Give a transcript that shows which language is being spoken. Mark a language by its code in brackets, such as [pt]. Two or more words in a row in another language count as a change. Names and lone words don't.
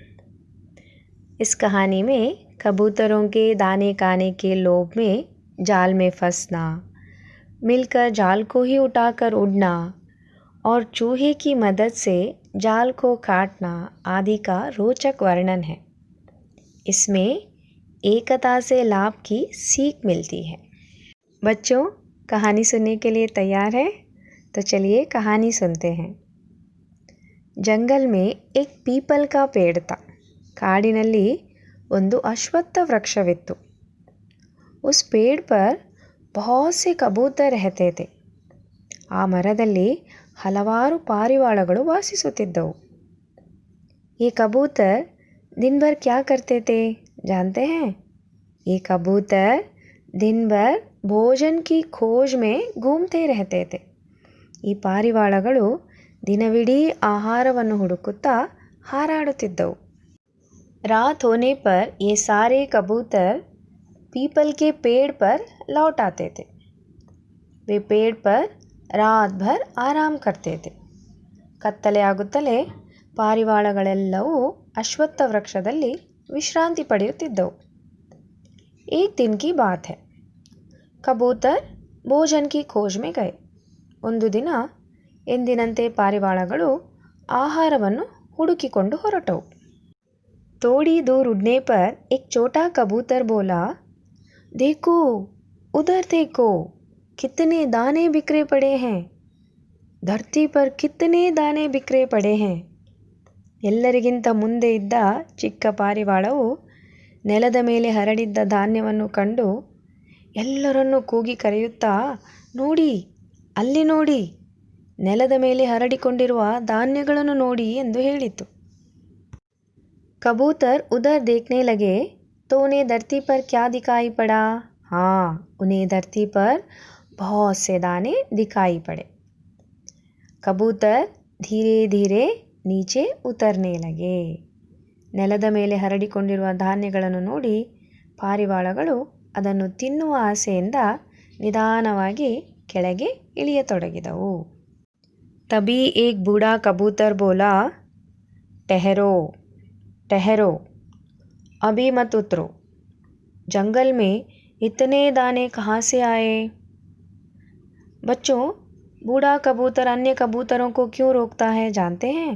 [hi] इस कहानी में कबूतरों के दाने खाने के लोभ में जाल में फंसना, मिलकर जाल को ही उठाकर उड़ना और चूहे की मदद से जाल को काटना आदि का रोचक वर्णन है। इसमें एकता से लाभ की सीख मिलती है। बच्चों, कहानी सुनने के लिए तैयार है? तो चलिए कहानी सुनते हैं। जंगल में एक पीपल का पेड़ था। [kn] ಕಾಡಿನಲ್ಲಿ ಒಂದು ಅಶ್ವತ್ಥ ವೃಕ್ಷವಿತ್ತು। [hi] उस पेड़ पर बहुत से कबूतर रहते थे। [kn] ಆ ಮರದಲ್ಲಿ ಹಲವಾರು ಪಾರಿವಾಳಗಳು ವಾಸಿಸುತ್ತಿದ್ದವು। [hi] ये कबूतर दिन भर क्या करते थे जानते हैं? ये कबूतर दिन भर भोजन की खोज में घूमते रहते थे। [kn] ಈ ಪಾರಿವಾಳಗಳು ದಿನವಿಡೀ ಆಹಾರವನ್ನು ಹುಡುಕುತ್ತಾ ಹಾರಾಡುತ್ತಿದ್ದವು। [hi] रात होने पर ये सारे कबूतर पीपल के पेड़ पर लौट आते थे। वे पेड़ पर रात भर आराम करते थे। [kn] ಕತ್ತಲೆ ಆಗುತ್ತಲೇ ಪಾರಿವಾಳಗಳೆಲ್ಲವೂ ಅಶ್ವತ್ಥ ವೃಕ್ಷದಲ್ಲಿ ವಿಶ್ರಾಂತಿ ಪಡೆಯುತ್ತಿದ್ದವು। [hi] एक दिन की बात है। कबूतर भोजन की खोज में गए। [kn] ಒಂದು ದಿನ ಎಂದಿನಂತೆ ಪಾರಿವಾಳಗಳು ಆಹಾರವನ್ನು ಹುಡುಕಿಕೊಂಡು ಹೊರಟವು। [hi] थोड़ी दूर उड़ने पर एक छोटा कबूतर बोला, देखो उधर देखो, कितने दाने बिखरे पड़े हैं। धरती पर कितने दाने बिखरे पड़े हैं। [kn] ಎಲ್ಲರಿಗಿಂತ ಮುಂದೆ ಇದ್ದ ಚಿಕ್ಕ ಪಾರಿವಾಳವು ನೆಲದ ಮೇಲೆ ಹರಡಿದ್ದ ಧಾನ್ಯವನ್ನು ಕಂಡು ಎಲ್ಲರನ್ನೂ ಕೂಗಿ ಕರೆಯುತ್ತಾ, ನೋಡಿ, ಅಲ್ಲಿ ನೋಡಿ, ನೆಲದ ಮೇಲೆ ಹರಡಿಕೊಂಡಿರುವ ಧಾನ್ಯಗಳನ್ನು ನೋಡಿ ಎಂದು ಹೇಳಿತು। [hi] कबूतर उधर देखने लगे तो उन्हें धरती पर क्या दिखाई पड़ा? हाँ, उन्हें धरती पर बहुत से दाने दिखाई पड़े। कबूतर धीरे धीरे नीचे उतरने लगे। [kn] ನೆಲದ ಮೇಲೆ ಹರಡಿಕೊಂಡಿರುವ ಧಾನ್ಯಗಳನ್ನು ನೋಡಿ ಪಾರಿವಾಳಗಳು ಅದನ್ನು ತಿನ್ನುವ ಆಸೆಯಿಂದ ನಿಧಾನವಾಗಿ ಕೆಳಗೆ ಇಳಿಯತೊಡಗಿದವು। [hi] तभी एक बूढ़ा कबूतर बोला, ठहरो ठहरो, अभी मत उतरो, जंगल में इतने दाने कहाँ से आए? बच्चों, बूढ़ा कबूतर अन्य कबूतरों को क्यों रोकता है जानते हैं?